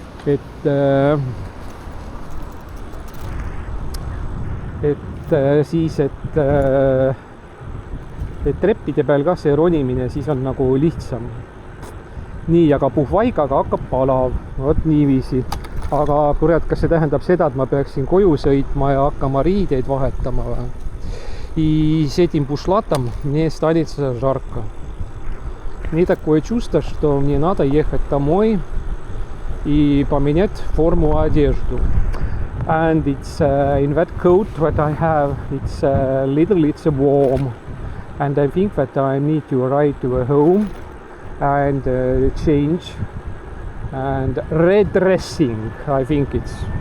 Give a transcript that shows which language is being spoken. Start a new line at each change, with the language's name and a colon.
Estonian: Et siis, et treppide peal ka see ronimine siis on nagu lihtsam. Nii, aga puhvaigaga hakkab palav, vot niiviisi. Aga kurat, kas see tähendab seda, et ma peaksin koju sõitma ja hakkama riideid vahetama?
Russian: И с этим бушлатом мне станется жарко. Мне такое чувство, что мне надо ехать домой и поменять форму одежду.
English: And it's in that coat that I have, it's a little warm. And I think that I need to ride to a home and change and redressing, I think it's.